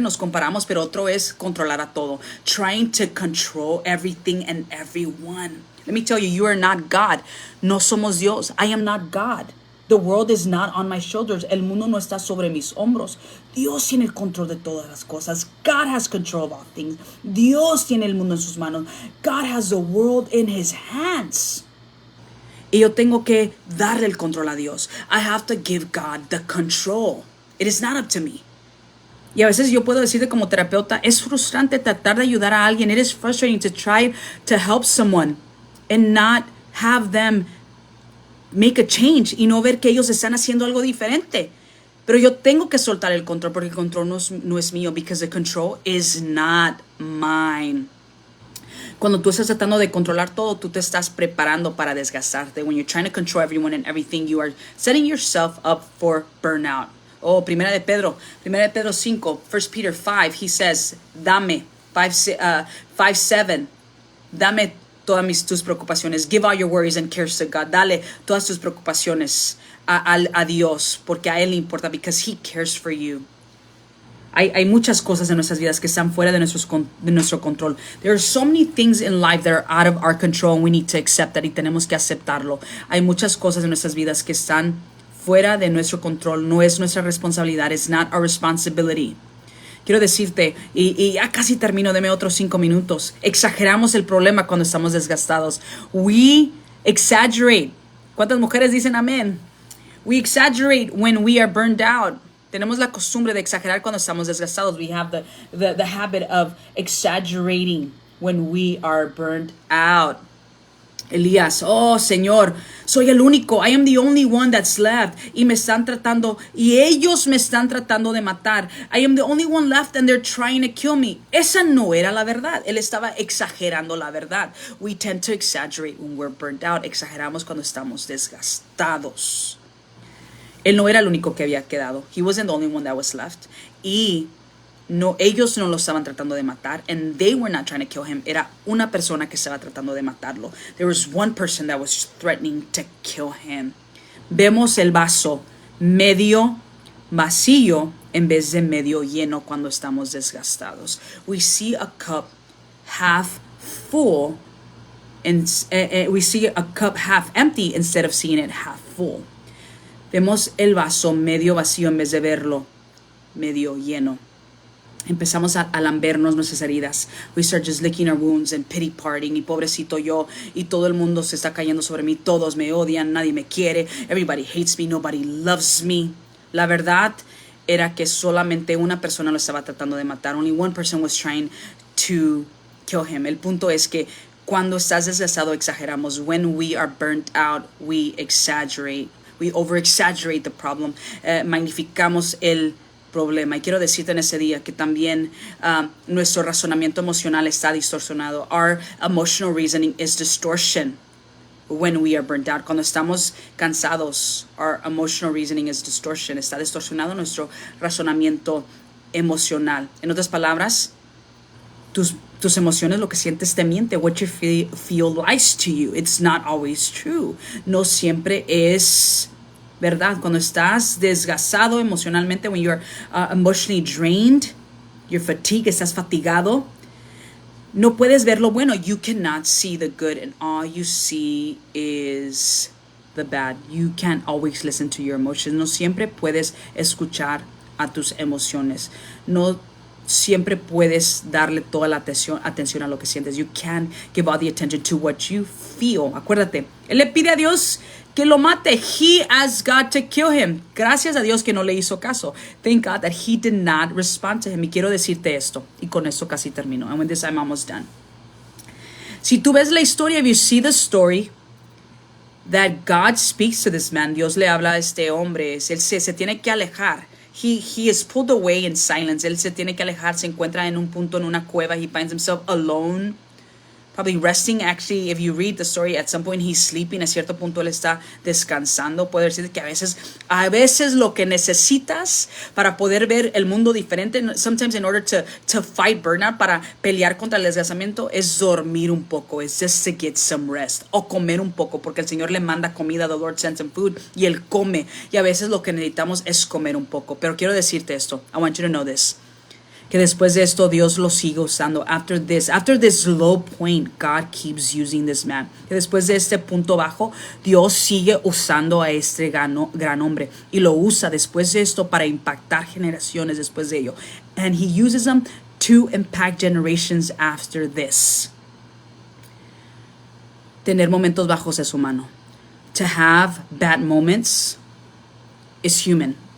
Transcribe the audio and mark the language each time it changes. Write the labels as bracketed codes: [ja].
[es] Nos comparamos, pero otro es controlar a todo. [en] Trying to control everything and everyone. Let me tell you, you are not God. [es] No somos Dios. [en] I am not God. The world is not on my shoulders. [es] El mundo no está sobre mis hombros. Dios tiene el control de todas las cosas. [en] God has control of all things. [es] Dios tiene el mundo en sus manos. [en] God has the world in his hands. [es] Y yo tengo que darle el control a Dios. [en] I have to give God the control. It is not up to me. [es] Y a veces yo puedo decirte como terapeuta, es frustrante tratar de ayudar a alguien. [en] It is frustrating to try to help someone and not have them make a change [es] y no ver que ellos están haciendo algo diferente. Pero yo tengo que soltar el control porque el control no es mío, [en] because the control is not mine. [es] Cuando tú estás tratando de controlar todo, tú te estás preparando para desgastarte. [en] When you're trying to control everyone and everything, you are setting yourself up for burnout. [es] Oh, Primera de Pedro 5, 1 Peter 5, [en] he says, [es] dame, 5:7, dame todas tus preocupaciones. [en] Give all your worries and cares to God. [es] Dale todas tus preocupaciones a Dios, porque a Él le importa, [en] because He cares for you. [es] Hay muchas cosas en nuestras vidas que están fuera de nuestro control. [en] There are so many things in life that are out of our control, and we need to accept that, [es] y tenemos que aceptarlo. Hay muchas cosas en nuestras vidas que están fuera de nuestro control. No es nuestra responsabilidad. [en] It's not our responsibility. [es] Quiero decirte, y ya casi termino, deme otros 5 minutos. Exageramos el problema cuando estamos desgastados. [en] We exaggerate. [es] ¿Cuántas mujeres dicen amén? [en] We exaggerate when we are burned out. [es] Tenemos la costumbre de exagerar cuando estamos desgastados. [en] We have the habit of exaggerating when we are burned out. [es] Elías, oh Señor, soy el único, [en] I am the only one that's left, [es] y ellos me están tratando de matar. [en] I am the only one left and they're trying to kill me. [es] Esa no era la verdad. Él estaba exagerando la verdad. [en] We tend to exaggerate when we're burnt out. [es] Exageramos cuando estamos desgastados. Él no era el único que había quedado. [en] He wasn't the only one that was left. [es] Y ellos no lo estaban tratando de matar, [en] and they were not trying to kill him. [es] Era una persona que estaba tratando de matarlo. [en] There was one person that was threatening to kill him. [es] Vemos el vaso medio vacío en vez de medio lleno cuando estamos desgastados. [en] We see a cup half full and we see a cup half empty instead of seeing it half full. [es] Vemos el vaso medio vacío en vez de verlo medio lleno. Empezamos a lambernos nuestras heridas. [en] We start just licking our wounds and pity partying. [es] Y pobrecito yo. Y todo el mundo se está cayendo sobre mí. Todos me odian. Nadie me quiere. [en] Everybody hates me. Nobody loves me. [es] La verdad era que solamente una persona lo estaba tratando de matar. [en] Only one person was trying to kill him. [es] El punto es que cuando estás desgastado exageramos. [en] When we are burnt out, we exaggerate. We over-exaggerate the problem. [es] Magnificamos el problema. Y quiero decirte en ese día que también nuestro razonamiento emocional está distorsionado. [en] Our emotional reasoning is distortion when we are burnt out. [es] Cuando estamos cansados, [en] our emotional reasoning is distortion. [es] Está distorsionado nuestro razonamiento emocional. En otras palabras, tus emociones, lo que sientes te miente. [en] What you feel lies to you. It's not always true. [es] No siempre es verdad. Cuando estás desgastado emocionalmente, [en] when you're emotionally drained, you're fatigued, [es] estás fatigado, no puedes ver lo bueno. [en] You cannot see the good and all you see is the bad. You can't always listen to your emotions. [es] No siempre puedes escuchar a tus emociones. No siempre puedes darle toda la atención a lo que sientes. [en] You can't give all the attention to what you feel. [es] Acuérdate, él le pide a Dios que lo mate. [en] He asked God to kill him. [es] Gracias a Dios que no le hizo caso. [en] Thank God that he did not respond to him. [es] Y quiero decirte esto, y con esto casi termino. [en] And with this I'm almost done. [es] Si tú ves la historia, [en] if you see the story, that God speaks to this man, [es] Dios le habla a este hombre, él se tiene que alejar. [en] He is pulled away in silence. [es] Él se tiene que alejar, se encuentra en un punto, en una cueva. [en] He finds himself alone, probably resting. Actually, if you read the story, at some point he's sleeping. [es] A cierto punto él está descansando. Puede decir que a veces lo que necesitas para poder ver el mundo diferente, [en] sometimes in order to fight burnout, [es] para pelear contra el desgastamiento, es dormir un poco. [en] It's just to get some rest. [es] O comer un poco, porque el Señor le manda comida. [en] The Lord sends him food. [es] Y él come. Y a veces lo que necesitamos es comer un poco. Pero quiero decirte esto. [en] I want you to know this. [es] Que después de esto Dios lo sigue usando. [en] After this low point, God keeps using this man. [es] Que después de este punto bajo, Dios sigue usando a este gran hombre. Y lo usa después de esto para impactar generaciones después de ello. [en] And he uses them to impact generations after this. [es] Tener momentos bajos es humano. [en] To have bad moments is human.